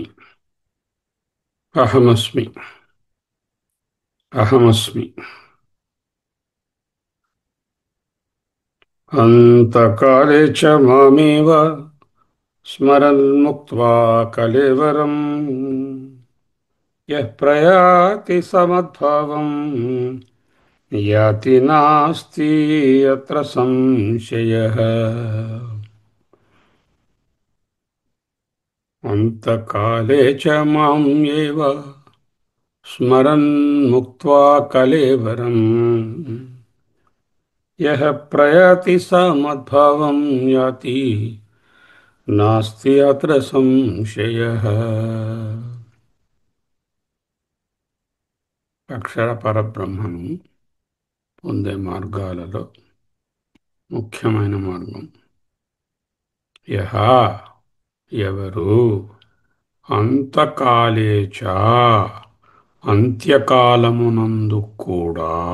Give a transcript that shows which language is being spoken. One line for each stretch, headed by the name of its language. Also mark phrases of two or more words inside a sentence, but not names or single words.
Sanskrit: అహమస్మి. అహమస్మి. అంతకాలే చ మామేవ స్మరన్ ముక్త్వా కళేవరం యః ప్రయాతి సమద్భావం యాతి నాస్తి అత్ర సంశయః. అంతకాలే చ మాం ఏవ స్మరన్ ముక్త్వా కళేవరం యః ప్రయాతి సమద్భావం యాతి నాస్తి అత్ర సంశయః.
Telugu: అక్షర పరబ్రహ్మను పొందే మార్గాలలో ముఖ్యమైన మార్గం యహ, ఎవరు, అంతకాలేచ, అంత్యకాలమునందు కూడా,